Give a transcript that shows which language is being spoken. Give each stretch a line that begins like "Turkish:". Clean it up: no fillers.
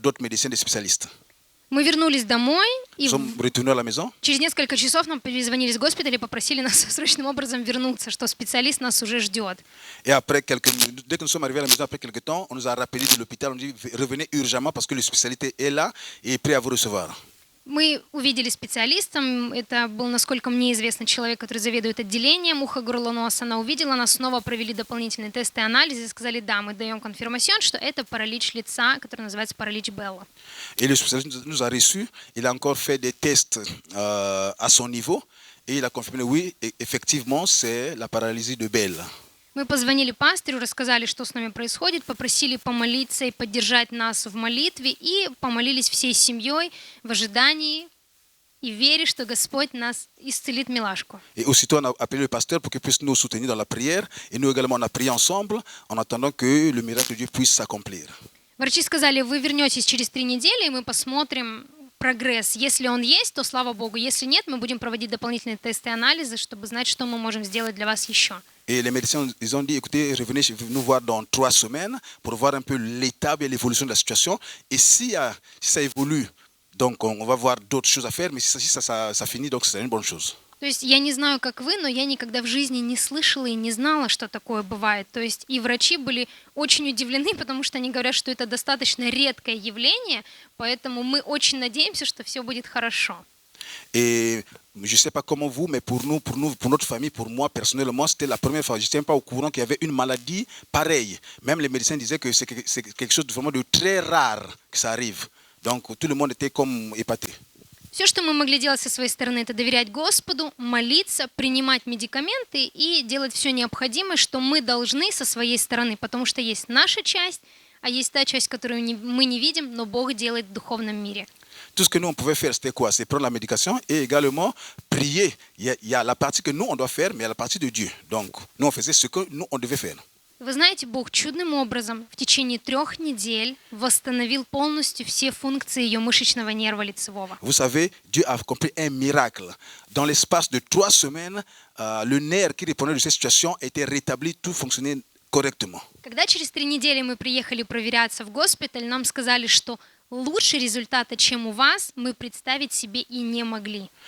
French: d'autres médecins, des spécialistes.
Russian: Мы вернулись домой, и
French: Nous sommes retournés à la maison.
Russian: через несколько часов нам перезвонили из госпиталя и попросили нас срочным образом вернуться, что специалист нас уже ждет.
French: Et après dès que nous sommes arrivés à la maison, après quelques temps, on nous a rappelé de l'hôpital, on dit revenez urgemment parce que le spécialité est là et est prêt à vous recevoir.
Russian: Мы увидели специалиста, это был, насколько мне известно, человек, который заведует отделением уха-горло-нос. Она увидела нас, снова провели дополнительные тесты и анализы, и сказали, да, мы даем конфирмацион, что это паралич лица, который называется паралич Белла.
French: Et le spécialiste nous a reçus, il a encore fait des tests à son niveau et il a confirmé oui, effectivement, c'est la paralysie de Bell.
Russian: Мы позвонили пастырю, рассказали, что с нами происходит, попросили помолиться и поддержать нас в молитве, и помолились всей семьей в ожидании и вере, что Господь нас исцелит милашку.
French: Et aussitôt, on a appelé le pasteur pour qu'il puisse nous soutenir dans la prière. Et nous également, on a prié ensemble en attendant que le miracle de Dieu puisse s'accomplir.
Russian: Врачи сказали, вы вернетесь через 3 недели, и мы посмотрим прогресс. Если он есть, то слава Богу. Если нет, мы будем проводить дополнительные тесты и анализы, чтобы знать, что мы можем сделать для вас еще.
French: Et les médecins, ils ont dit, écoutez, revenez nous voir dans 3 semaines pour voir un peu l'état et l'évolution de la situation. Et si ça évolue, donc on va voir d'autres choses à faire. Mais si ça finit, donc c'est une bonne chose.
Russian: То есть я не знаю, как вы, но я никогда в жизни не слышала и не знала, что такое бывает. То есть и врачи были очень удивлены, потому что они говорят, что это достаточно редкое явление, поэтому мы очень надеемся, что все будет хорошо.
French: Et je ne sais pas comment vous, mais pour notre famille, pour moi personnellement, c'était la première fois. Je n'étais pas au courant qu'il y avait une maladie pareille. Même les médecins disaient que c'est quelque chose de vraiment de très rare que ça arrive. Donc tout le monde était comme épaté.
Russian: Все, что мы могли делать со своей стороны, это доверять Господу, молиться, принимать медикаменты и делать все необходимое, что мы должны со своей стороны, потому что есть наша часть, а есть та часть, которую мы не видим, но Бог делает в духовном мире.
French: Tout ce que nous, on pouvait faire, c'était quoi? C'est prendre la médication et également prier. Il y a la partie que nous, on doit faire, mais il y a la partie de Dieu. Donc, nous, on faisait ce que nous, on devait faire.
Russian: Вы знаете, Бог чудным образом в течение 3 недель восстановил полностью все функции ее мышечного нерва лицевого.
French: Vous savez, Dieu a accompli un miracle. Dans l'espace de 3 semaines, le nerf qui répondait de cette situation était rétabli, tout fonctionnait correctement.
Russian: Когда через 3 недели мы приехали проверяться в госпиталь, нам сказали, что лучше результата, чем у вас, мы представить себе и не могли.